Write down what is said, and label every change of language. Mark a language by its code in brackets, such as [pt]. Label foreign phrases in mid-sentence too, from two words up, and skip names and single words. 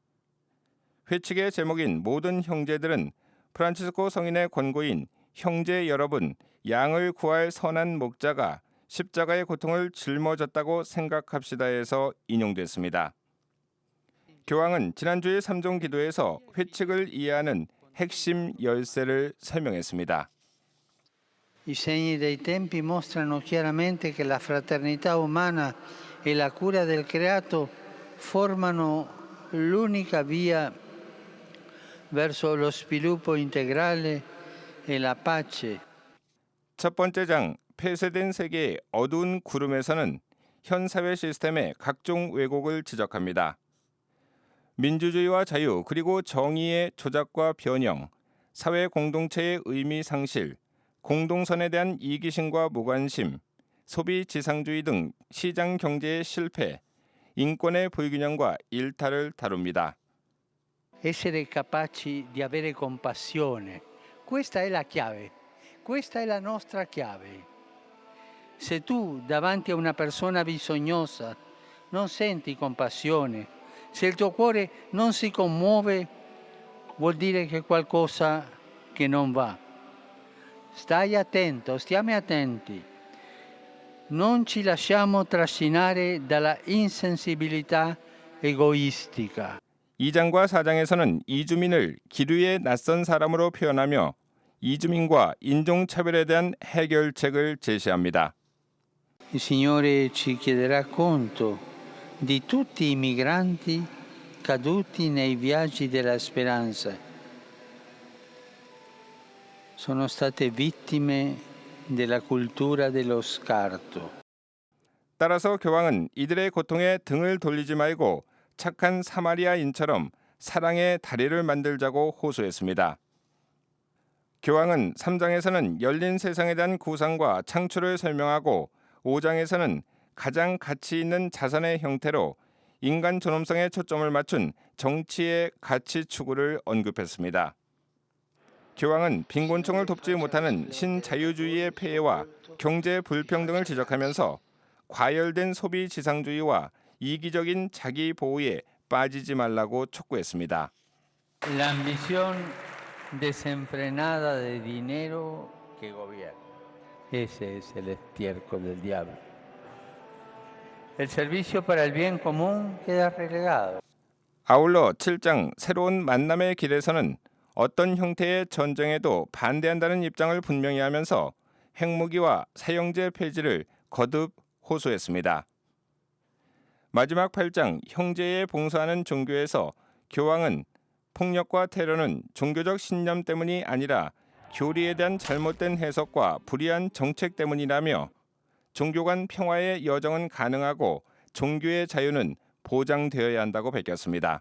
[ko] 회칙의 제목인 모든 형제들은 프란치스코 성인의 권고인 형제 여러분, 양을 구할 선한 목자가 십자가의 고통을 짊어졌다고 생각합시다에서 인용됐습니다. 교황은 지난주의 3종 기도에서 회칙을 이해하는 핵심 열쇠를 설명했습니다. [it] I segni dei tempi mostrano chiaramente che la fraternità umana e la cura del creato formano l'unica via verso lo sviluppo integrale e la pace. [ko] 첫 번째 장, 폐쇄된 세계의 어두운 구름에서는 현 사회 시스템의 각종 왜곡을 지적합니다. 민주주의와 자유 그리고 정의의 조작과 변형, 사회 공동체의 의미 상실, 공동선에 대한 이기심과 무관심, 소비 지상주의 등 시장 경제의 실패, 인권의 불균형과 일탈을 다룹니다. [it] Essere capaci di avere compassione, questa è la chiave, questa è la nostra chiave. Se tu davanti a una persona bisognosa non senti compassione, se il tuo cuore non si commuove, vuol dire che qualcosa che non va. Stai attento, stiamo attenti. Non ci lasciamo trascinare dalla insensibilità egoistica. [ko] 2장과 4장에서는 이주민을 기류의 낯선 사람으로 표현하며 이주민과 인종차별에 대한 해결책을 제시합니다. [it] Il Signore ci chiederà conto di tutti i migranti caduti nei viaggi della speranza. Sono state vittime della cultura dello scarto. [ko] 따라서 교황은 이들의 고통에 등을 돌리지 말고 착한 사마리아인처럼 사랑의 다리를 만들자고 호소했습니다. 교황은 3장에서는 열린 세상에 대한 구상과 창출을 설명하고 5장에서는 가장 가치 있는 자산의 형태로 인간 존엄성에 초점을 맞춘 정치의 가치 추구를 언급했습니다. 교황은 빈곤층을 돕지 못하는 신자유주의의 폐해와 경제 불평등을 지적하면서 과열된 소비 지상주의와 이기적인 자기 보호에 빠지지 말라고 촉구했습니다. [es] La ambición desenfrenada de dinero que gobierna. Ese es el estiércol del diablo. El servicio para el bien común queda relegado. [ko] 아울러 7장 새로운 만남의 길에서는 어떤 형태의 전쟁에도 반대한다는 입장을 분명히 하면서 핵무기와 사형제 폐지를 거듭 호소했습니다. 마지막 8장 형제에 봉사하는 종교에서 교황은 폭력과 테러는 종교적 신념 때문이 아니라 교리에 대한 잘못된 해석과 불이한 정책 때문이라며 종교 간 평화의 여정은 가능하고 종교의 자유는 보장되어야 한다고 밝혔습니다.